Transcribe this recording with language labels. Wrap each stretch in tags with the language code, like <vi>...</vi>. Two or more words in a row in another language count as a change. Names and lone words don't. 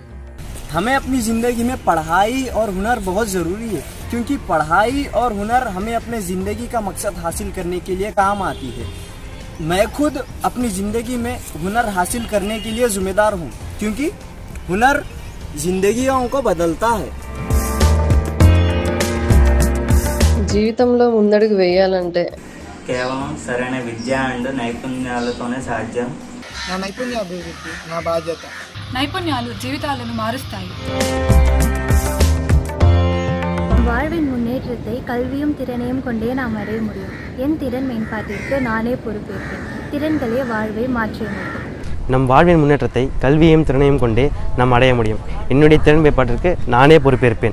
<hi>हमें अपनी ज़िंदगी में पढ़ाई और हुनर बहुत ज़रूरी है क्योंकि पढ़ाई और हुनर हमें अपने ज़िंदगी का मकसद हासिल करने के लिए काम आती है मैं खुद अपनी ज़िंदगी में हुनर हासिल करने के लिए ज़िम्मेदार हूँ क्योंकि हुनर ज़िंदगियों को बदलता है</hi> <te>జీవితంలో ముందడుగు వేయాలంటే కేవలం సరైన విద్య అండ్ నైపుణ్యాలతోనే సాధ్యం. నా నైపుణ్య అభివృద్ధి నా బాధ్యత. నైపుణ్యాలు జీవితాలను మారుస్తాయి.</te> <ta>வாழ்வின் முன்னேற்றத்தை கல்வியும் திறனையும் கொண்டே நாம் அடைய முடியும். என் திறன் மேம்பாட்டிற்கு நானே பொறுப்பேற்பேன். திறன்களே வாழ்வை மாற்றியமைக்கும். நம் வாழ்வின் முன்னேற்றத்தை கல்வியையும் திறனையும் கொண்டே நாம் அடைய முடியும். என்னுடைய திறன் மேம்பாட்டிற்கு நானே பொறுப்பேற்பேன்.</ta>